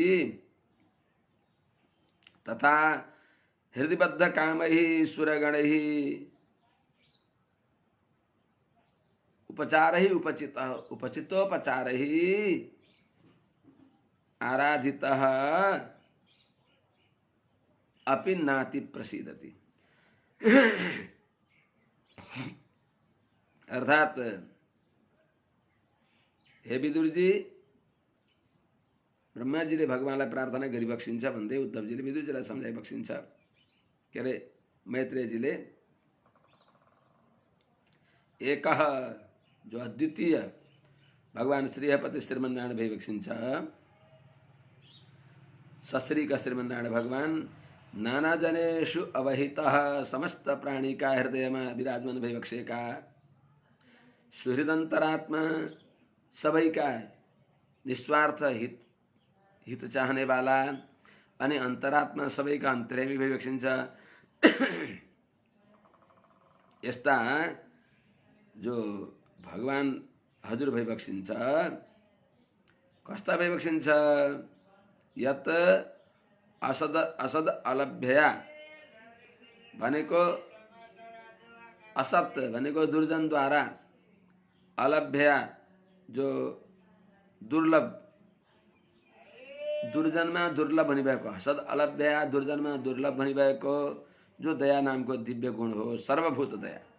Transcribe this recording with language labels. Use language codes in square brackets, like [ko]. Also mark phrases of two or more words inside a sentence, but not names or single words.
[sa] तथा हृदयबद्ध कामैः सुरगणैः उपचारैः उपचितोपचारैः आराधितः अपि नाति प्रसीदति। [ne] अर्थात हे विदुरजी, ब्रह्माजीले भगवानलाई प्रार्थना गरिबक्सिन्छ भन्दै उद्धवजीले विदुरजीलाई सम्झाइबक्सिन्छ। के अरे मैत्रेयजीले एकः जो अद्वितीय भगवान श्रीहपति श्रीमन्नारायण भइबक्सिन्छ, [sa] सश्रीका श्रीमन्नारायण भगवान नाना जनेषु अवहितः, [hi] समस्त प्राणी का हृदय में विराजमान भइबक्सेका सुहृदंतरात्मा, [ne] सबै का निस्वार्थ [hi] हित चाहने वाला [ne] अनि अंतरात्मा सबै का अंतर्यामी भइबक्सिन्छ। यस्ता जो भगवान हजुर भइबक्सिन्छ, कस्ता भइबक्सिन्छ? [sa] यत असद अलभ्यया [ne] भनेको असत भनेको दुर्जन द्वारा, अलभ्यया जो दुर्लभ दुर्जनमा दुर्लभ भनिरहेको हसद अलभ्या दुर्जनमा दुर्लभ भनिरहेको जो दया नामको दिव्य गुण हो, सर्वभूत दया,